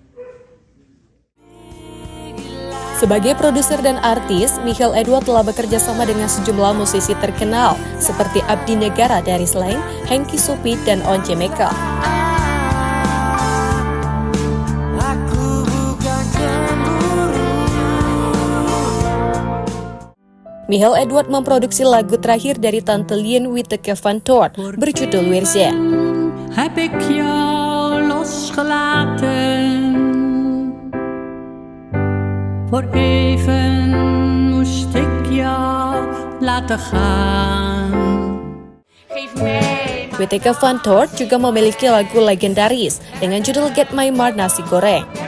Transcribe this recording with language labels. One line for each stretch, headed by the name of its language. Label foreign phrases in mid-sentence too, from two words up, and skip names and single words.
Indonesian: Sebagai produser dan artis, Michael Edward telah bekerja sama dengan sejumlah musisi terkenal seperti Abdi Negara dari Slang, Hengki Supit, dan Once Mekel. Michael Edward memproduksi lagu terakhir dari Tante Lien Whittaker Van Toort berjudul Weerzien.
Dutch: Heb ik jou losgelaten. Voor even moest ik jou laten gaan.
Indonesian: Whittaker Van Toort juga memiliki lagu legendaris dengan judul Get My Mar Nasi Goreng.